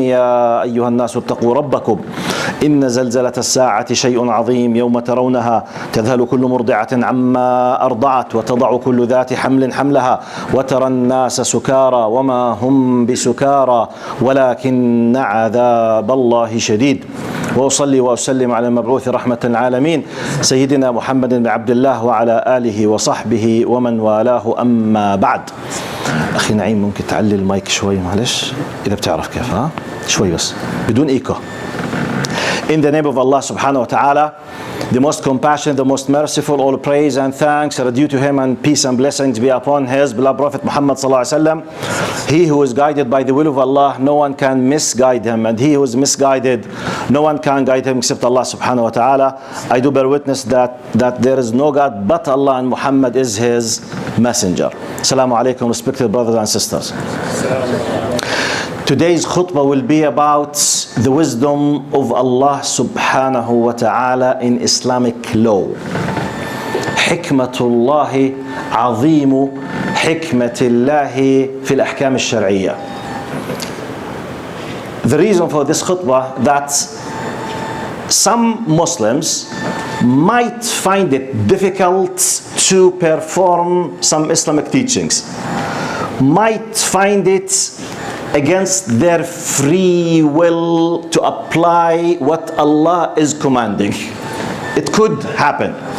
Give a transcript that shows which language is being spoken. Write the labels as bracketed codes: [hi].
[ar] يا أيها الناس اتقوا ربكم إن زلزلة الساعة شيء عظيم، يوم ترونها تذهل كل مرضعة عما أرضعت وتضع كل ذات حمل حملها وترى الناس سكارى وما هم بسكارى ولكن عذاب الله شديد. وأصلي وأسلم على المبعوث رحمة العالمين سيدنا محمد بن عبد الله وعلى آله وصحبه ومن والاه. أما بعد، أخي نعيم ممكن تعلي المايك شوي معلش إذا بتعرف كيف، ها شوي بس بدون إيكو. [en] In the name of Allah subhanahu wa ta'ala, the most compassionate, the most merciful, all praise and thanks are due to him, and peace and blessings be upon his beloved Prophet Muhammad sallallahu alaihi wasallam. He who is guided by the will of Allah, no one can misguide him, and he who is misguided, no one can guide him except Allah subhanahu wa ta'ala. I do bear witness that there is no God but Allah, and Muhammad is his messenger. Assalamu alaikum, respected brothers and sisters. Today's khutbah will be about the wisdom of Allah subhanahu wa ta'ala in Islamic law. [ar] حكمة الله عظيم حكمة الله في الأحكام الشرعية. [en] The reason for this khutbah that some Muslims might find it difficult to perform some Islamic teachings, might find it against their free will to apply what Allah is commanding. It could happen.